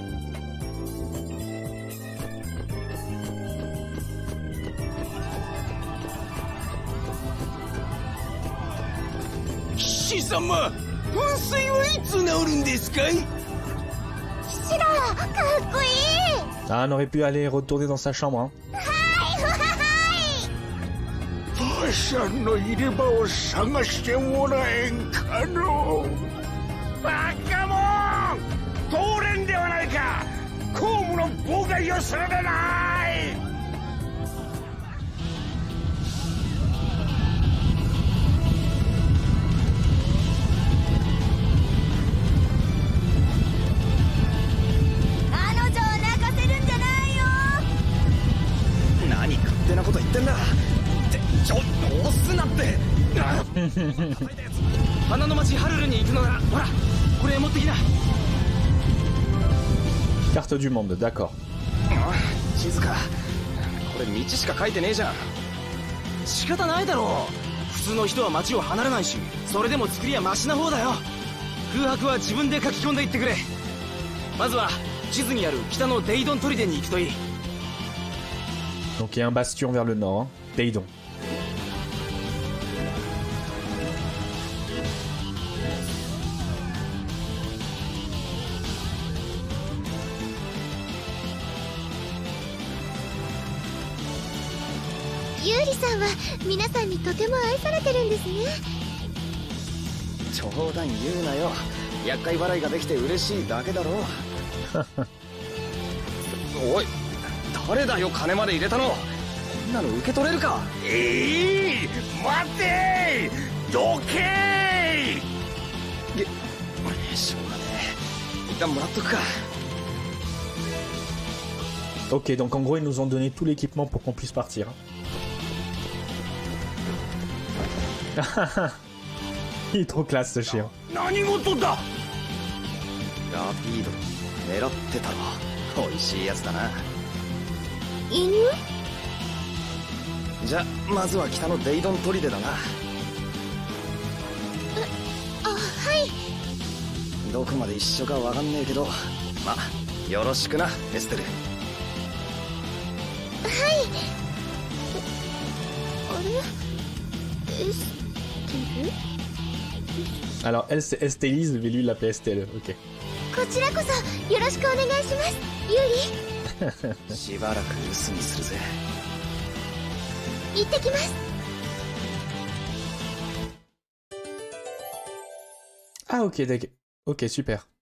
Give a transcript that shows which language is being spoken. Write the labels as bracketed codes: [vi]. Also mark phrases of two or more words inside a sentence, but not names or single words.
[ja] 騎士様、噴水はいつ治るんですかい？シラ、かっこいい。 [fr] Ah, on aurait pu aller retourner dans sa chambre, hein. [ja] パシャンの入れ歯を探してもらえんかの。バカモン、通れんではないか。公務の妨害をするでない。彼女を泣かせるんじゃないよ。何勝手なこと言ってんだ。押すなって。花の町ハルルに行くのならほらこれ持ってきな。 [fr] Carte du monde, d'accord. [ja] 地図か。これ道しか書いてねえじゃん。仕方ないだろう。普通の人は町を離れないし、それでも作りはマシな方だよ。空白は自分で書き込んでいってくれ。まずは地図にある北のデイドン砦に行くといい。 [fr] Donc il y a un bastion vers le nord, hein. Deidon. [ja] Yuriさんは皆さんにとても愛されてるんですね。冗談言うなよ。厄介払いができて嬉しいだけだろ。おい、誰だよ金まで入れたの。こんなの受け取れるか。待て、どけ。しょうがねえ。一旦もらっとくか。 [fr] Ok, donc en gros, ils nous ont donné tout l'équipement pour qu'on puisse partir. Il est trop classe ce chien. [ja] 何事だ。ラピード狙ってたろ。美味しいやつだな。犬？じゃまずは北のデイドン砦だな。あ、はい。どこまで一緒かわかんねえけど、まあよろしくなエステル。 [fr] Alors, elle c'est Estélise, mais lui il l'appelait Estelle. Ok. [ja] こちらこそよろしくお願いします。ユリ。しばらく留守にするぜ。行ってきます。 [fr] Ah ok, d'accord. Ok, super.